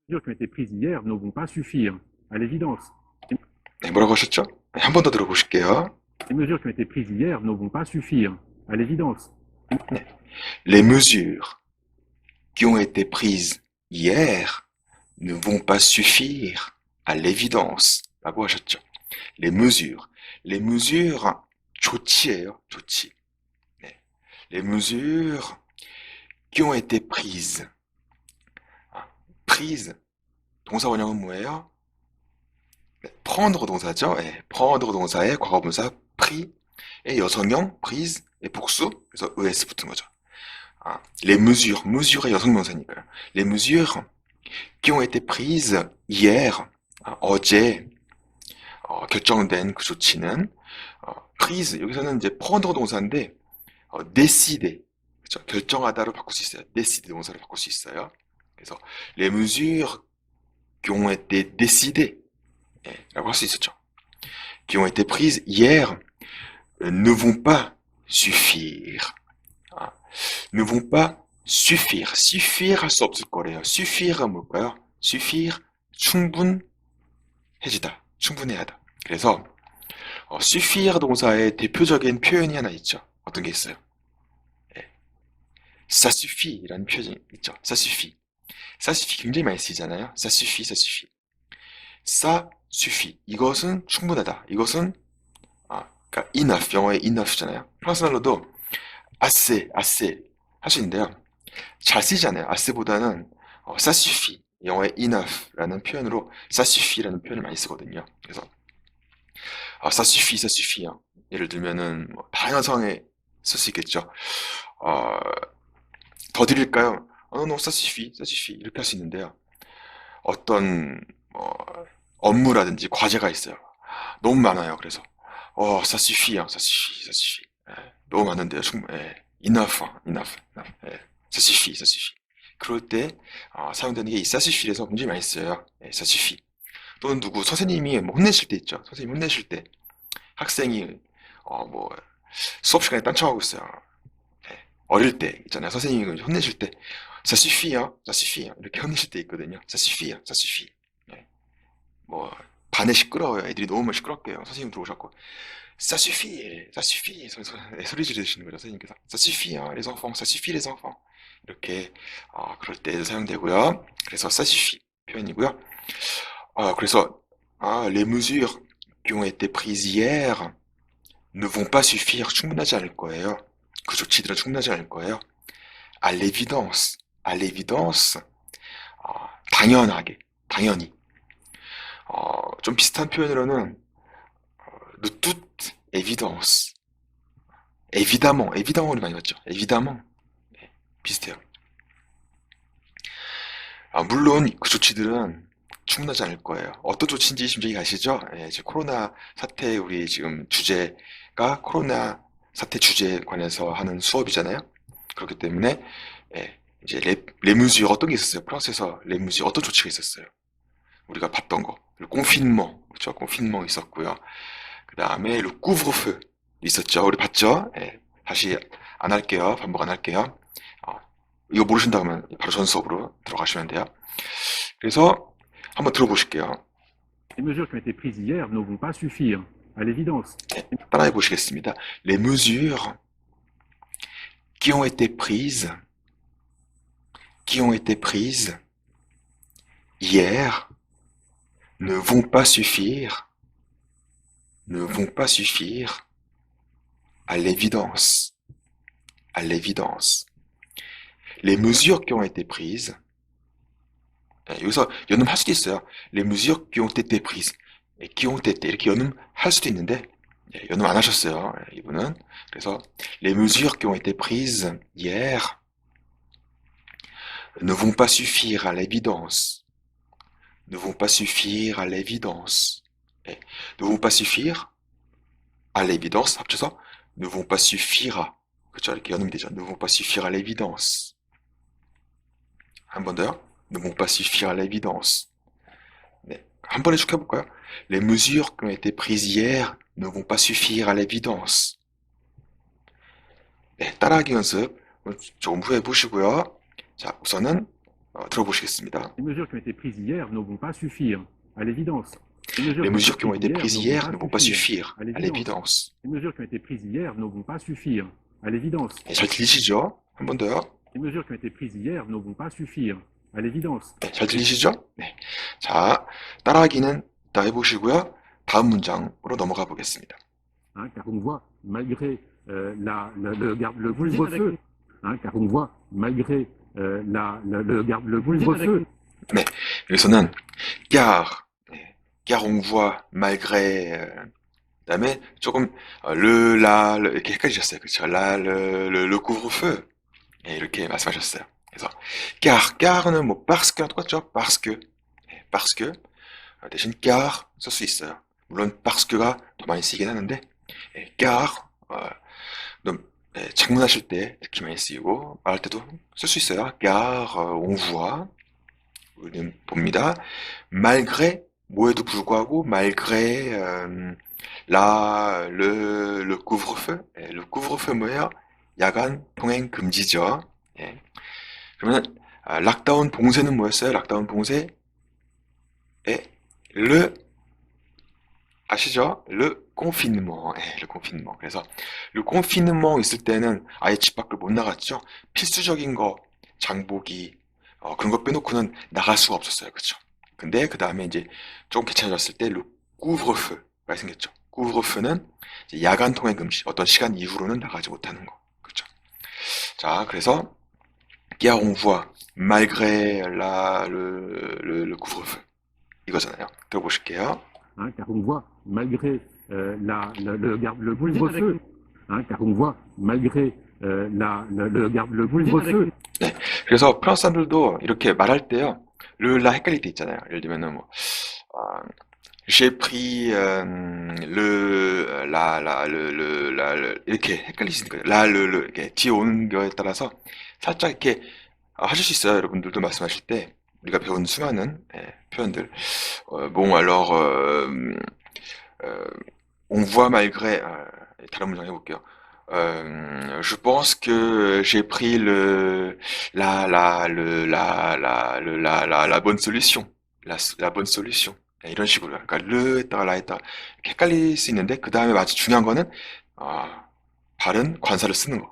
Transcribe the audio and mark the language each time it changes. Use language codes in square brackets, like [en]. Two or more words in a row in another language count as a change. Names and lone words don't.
[fr] mesures qui ont été prises hier ne vont pas suffire, à l'évidence. [ko] 네, 뭐라고 하셨죠? 한 번 더 들어보실게요. [fr] Les mesures qui ont été prises hier ne vont pas suffire, à l'évidence. [ko] 네. [fr] Les mesures qui ont été prises hier ne vont pas suffire à l'évidence. [ko] 라고 하셨죠. [fr] Les mesures. Les mesures, [ko] 조치예요, 조치. 네. [fr] Les mesures qui ont été prises. prise. [ko] 동사 원형은 뭐예요? 네, prendre 동사죠. 네, prendre 동사의 과거분사 pris, 의 여성형 prise, 의 복수, 그래서 es 붙은 거죠. [fr] les mesures, [ko] mesure의 여성명사니까요. [fr] les mesures qui ont été prises hier, [ko] 어제 결정된 그 조치는 prise, 여기서는 이제 prendre 동사인데 décider, 그렇죠? 결정하다로 바꿀 수 있어요. [fr] décider [ko] 동사로 바꿀 수 있어요. 그래서 [fr] les mesures qui ont été décidées, [ko] 라고 할 수 있었죠. [fr] qui ont été prises hier ne vont pas suffire. ne vont pas suffire. [ko] suffire 할 수 없을 거래요. suffire가 뭘까요? suffire, 충분해지다, 충분해하다. 그래서 suffire 동사의 대표적인 표현이 하나 있죠. 어떤 게 있어요? [fr] ça suffit [ko] 라는 표현이 있죠. [fr] ça suffit. ça suffit [ko] 굉장히 많이 쓰이잖아요. [fr] ça suffit, ça suffit. ça suffit. [ko] 이것은 충분하다. 이것은 그러니까 enough, 영어의 enough잖아요. 프랑스말로도 [fr] assez, assez [ko] 할 수 있는데요. 잘 쓰이잖아요. asse보다는 [fr] ça suffit, [ko] 영어의 enough라는 표현으로 [fr] ça suffit [ko] 라는 표현을 많이 쓰거든요. [fr] 그래서 ça suffit, ça suffit. [ko] 예를 들면은 다양한 상황에 쓸 수 있겠죠. 더 드릴까요? [fr] non, ça suffit, ça suffit [ko] 이렇게 할 수 있는데요. 어떤 업무라든지 과제가 있어요. 너무 많아요. 그래서 [fr] ça suffit, ça suffit, ça suffit. [ko] 너무 많은데요. [en] enough, enough, enough. [fr] ça suffit, ça suffit. [ko] 그럴 때 사용되는 게 이 [fr] ça suffit [ko] 에서 굉장히 많이 써요. [fr] ça suffit. [ko] 또는 누구 선생님이 혼내실 때 있죠. 선생님 혼내실 때 학생이 수업 시간에 딴청하고 있어요. 어릴 때 있잖아요. 선생님이 혼내실 때 [fr] ça suffit요, ça suffit [ko] 이렇게 혼내실 때 있거든요. [fr] ça suffit요, ça suffit. [ko] 반에 시끄러워요. 애들이 너무 시끄럽게요. 선생님 들어오셨고 [fr] ça suffit, ça suffit [ko] 소리 지르시는 거죠. [fr] 선생님께서 ça suffit, les enfants, ça suffit les enfants [ko] 이렇게 그럴 때 사용되고요. [fr] 그래서 ça suffit [ko] 표현이고요. 그래서 [fr] les mesures qui ont été prises hier ne vont pas suffire, [ko] 충분하지 않을 거예요. 그 조치들은 충분하지 않을 거예요. [fr] à l'évidence, à l'évidence, [ko] 당연하게, 당연히. 좀 비슷한 표현으로는 [fr] de toute évidence, évidemment, évidemment [ko] 우리 많이 봤죠. évidemment, 비슷해요. 물론 그 조치들은 충분하지 않을 거예요. 어떤 조치인지 지금 저기 가시죠? 이제 코로나 사태 우리 지금 주제가 코로나 사태 주제에 관해서 하는 수업이잖아요. 그렇기 때문에 이제 레무즈 어떤 게 있었어요? 프랑스에서 레무즈 어떤 조치가 있었어요? 우리가 봤던 거. 콘피nement, 그렇죠? 콘피nement 있었고요. 그 다음에 루쿠브르프 있었죠. 우리 봤죠? 다시 안 할게요. 반복 안 할게요. 이거 모르신다면 바로 전 수업으로 들어가시면 돼요. 그래서 한번 들어보실게요. [fr] Les mesures qui ont été prises hier ne vont pas suffire, à l'évidence. [ko] 따라해 보시겠습니다. [fr] Les mesures qui ont été prises hier ne vont pas suffire à l'évidence. À l'évidence. Les mesures qui ont été prises, [ko] 여기서 연음할 수도 있어요. [fr] Les mesures qui ont été prises, qui ont été [ko] 이렇게 연음할 수도 있는데 연음 안 하셨어요. 이분은. [fr] 그래서 les mesures qui ont été prises hier ne vont pas suffire à l'évidence. ne vont pas suffire à l'évidence. ne vont pas suffire à l'évidence 합쳐서 ne vont pas suffire à [ko] 그렇죠? 이렇게 연음이 되죠. [fr] ne vont pas suffire à l'évidence. [ko] 한 번 더요. [fr] ne vont pas suffire à l'évidence. [ko] 네, 한 번에 쭉 해볼까요? [fr] Les mesures qui ont été prises hier ne vont pas suffire à l'évidence. [ko] 네, 따라하기 연습 조금 후에 보시고요. 자, 우선은 들어보시겠습니다. [fr] Les mesures qui ont été prises hier ne vont pas suffire, à l'évidence. Les mesures qui ont été prises hier ne vont pas suffire, à à l'évidence. l'évidence. Les mesures qui ont été prises hier ne vont pas suffire, à l'évidence. [ko] 네, 잘 들리시죠? 한 번 더요. [fr] Les mesures qui ont été prises hier ne vont pas suffire, à l'évidence. [ko] 네, 잘 들리시죠? 네. 자, 따라하기는 다 해보시고요. 다음 문장으로 넘어가 보겠습니다. [fr] Hein, car on voit, malgré le couvre-feu, hein, car on voit, malgré le couvre-feu, [ko] 네, 여기서는 car, 네, [fr] car on voit malgré [ko] 그다음에 조금 이렇게 헷갈리셨어요. 그렇죠? [fr] le couvre-feu [ko] 네, 이렇게 말씀하셨어요. 그래서 car는 뭐 [fr] parce que [ko] 똑같죠? [fr] parce que [ko] 네, [fr] parce que [ko] 대신 car 쓸 수 있어요. 물론 [fr] parce que [ko] 가 더 많이 쓰이긴 하는데 네, car 장문하실 때 특히 많이 쓰이고 말할 때도 쓸 수 있어요. [fr] car on voit [ko] 우리는 봅니다. [fr] malgré [ko] 뭐에도 불구하고 [fr] malgré le couvre-feu le couvre-feu 뭐예요? [ko] 야간 통행 금지죠. 예. 그러면 락다운 봉쇄는 뭐였어요? 락다운 봉쇄 le 아시죠? [fr] le confinement. [ko] 예, [fr] le confinement. [ko] 그래서 [fr] le confinement [ko] 있을 때는 아예 집 밖을 못 나갔죠. 필수적인 거 장보기 그런 거 빼놓고는 나갈 수가 없었어요. 그렇죠? 근데 그 다음에 이제 조금 괜찮아졌을 때 [fr] le couvre-feu [ko] 가 생겼죠. couvre-feu는 이제 야간 통행 금지, 어떤 시간 이후로는 나가지 못하는 거. 그렇죠? 자, 그래서 [fr] car on voit malgré le couvre-feu [ko] 이거잖아요. 들어보실게요. [fr] hein, car on voit, malgré le couvre-feu, hein, car on voit, malgré le couvre-feu, [ko] 네, 그래서 프랑스 사람들도 이렇게 말할 때요, 르라 헷갈릴 때 있잖아요. 예를 들면은 뭐, [fr] j'ai pris [ko] 이렇게 헷갈리시는 거예요. 이렇게 뒤에 오는 거에 따라서 살짝 이렇게 하실 수 있어요. 여러분들도 말씀하실 때 우리가 배운 수많은 표현들. [fr] bon alors on voit malgré [ko] 다른 문장 해볼게요. [fr] je pense que j'ai pris la bonne solution. la bonne solution. [ko] 이런 식으로. 그러니까, 르에다가 라에다가 헷갈릴 수 있는데, 그 다음에 아주 중요한 거는, 바른 관사를 쓰는 거.